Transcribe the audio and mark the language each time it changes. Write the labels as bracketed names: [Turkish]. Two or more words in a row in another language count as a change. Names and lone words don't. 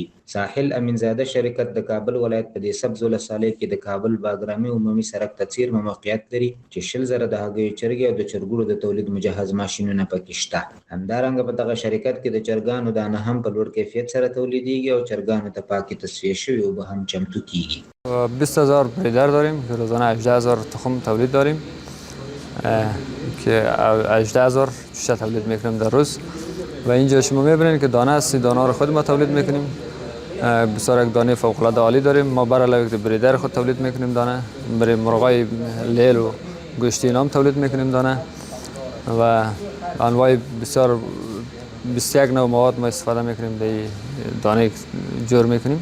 [Pashto] ساحل امینزاده شرکت د کابل ولایت په دې سبز ولسوالۍ کې د کابل باګرامي عمومي سړک ته څیرمه موقعیت لري چې 100,000 د هګیو چرګې او د چرګوړو د تولید مجهز ماشینونه پکې شته. همدارنګه په دغه شرکت کې د چرګانو دانه هم په لوړ کیفیت سره تولیدیږي او چرګانو ته پاکې تصفیه شوې اوبه هم چمتو کیږي. [Persian] 20,000 بریدر داریم که روزانه 18,000 تخم تولید داریم که 18,000 بیشتر تولید میکنیم در روز و اینجا شما میبینید که دانه است، دانه رو خود ما تولید میکنیم. بسیار یک دانه فوق العاده عالی داریم. ما بر علاوه بریدر خود تولید میکنیم دانه، برای مرغای لیل و گوشتی نام تولید میکنیم دانه و انواع بسیار 21 نوع مواد ما استفاده میکنیم در دانه جور میکنیم.